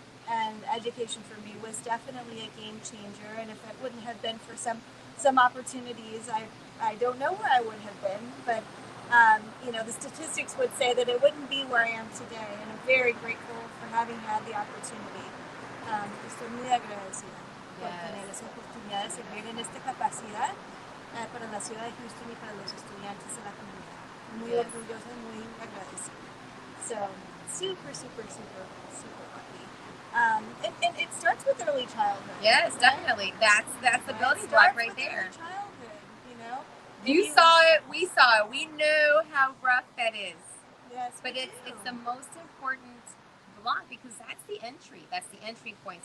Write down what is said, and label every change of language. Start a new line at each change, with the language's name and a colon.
English: And education for me was definitely a game changer. And if it wouldn't have been for some opportunities, I don't know where I would have been. But you know, the statistics would say that it wouldn't be where I am today. And I'm very grateful for having had the opportunity.
Spanish: Estoy muy agradecida por tener esa oportunidad de servir en esta capacidad para la ciudad de Houston y para los estudiantes de la comunidad. Muy orgullosa y muy agradecida.
English: So, super, super, super, super lucky. And it starts with early childhood. Yes, definitely. That's the building block right there. Early childhood, you know. You saw it, we saw it. We know how rough that is. Yes, but it's the most important block because that's the entry point.